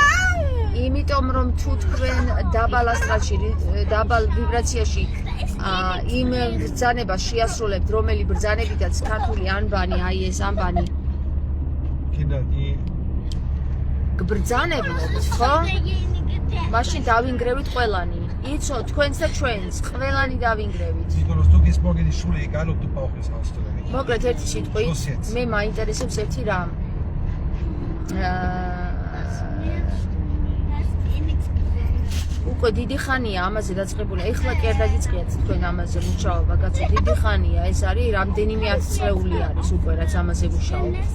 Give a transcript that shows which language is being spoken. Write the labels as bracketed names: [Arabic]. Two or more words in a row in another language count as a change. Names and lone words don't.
[Georgian] იმიტომ რომ თუ თქვენ დაბალ ასტრალში, დაბალ ვიბრაციაში იმ ბრძანებას შეასრულებთ, რომელი ბრძანებითაც ქართული ანბანი, აი ეს ანბანი [German] Kinder, die [Georgian] გბრძანებთ, ხო? მაშინ დავინგრევით ყველანი. იცო, თქვენს და ჩვენს, ყველანი დავინგრევით. [German] Nikolaus, du gehst morgen in die Schule, egal ob du Bauchriss hast oder nicht. [Georgian] მოკლედ ერთი სიტყვით, მე მაინტერესებს ერთი რამ. უკვე დიდი ხანია ამაზე დაწყებული. ეხლა კი არ დაგიწყიათ თქვენ ამაზე მუშაობა, კაცო, დიდი ხანია. ეს არის რამდენიმე ათწლეული არის უკვე რაც ამაზე მუშაობთ.